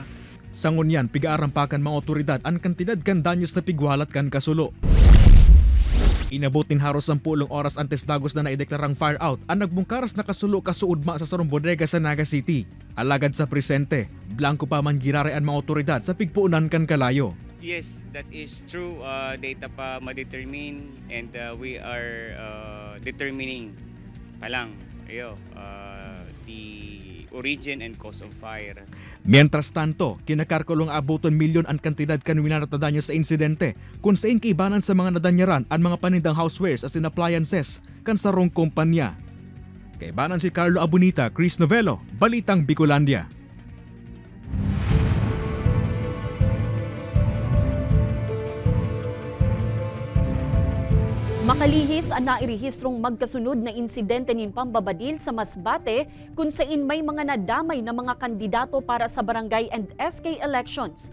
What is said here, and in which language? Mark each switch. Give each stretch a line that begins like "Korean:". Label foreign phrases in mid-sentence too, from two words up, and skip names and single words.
Bikol: Sa ngunyan, pigaarampakan mga otoridad ang kantidad kan danyos na pigwalat kan kasulo. Inabot nin haros 10 oras antes dagos na naideklarang fire out ang nagbungkaras na kasulo kasuudma sa sarong bodega sa Naga City. Alagad sa presente, blanco pa man girare ang mga otoridad sa pigpuunan kan kalayo.
English: Yes, that is true. Data pa ma-determine and we are determining pa lang the origin and cause of fire.
Spanish: Mientras tanto,
Bikol: kinakarkulong abuton milyon ang kantidad kan winaratadanyo sa insidente kung saan kaibanan sa mga nadanyaran ang mga panindang housewares as in appliances kan sarong kumpanya. Kaibanan si Carlo Abunita, Chris Novello, Balitang Bicolandia. Makalihis ang nairehistrong magkasunod na insidente nin pambabadil sa Masbate kung saan may mga nadamay na mga kandidato para sa barangay
English: and SK elections.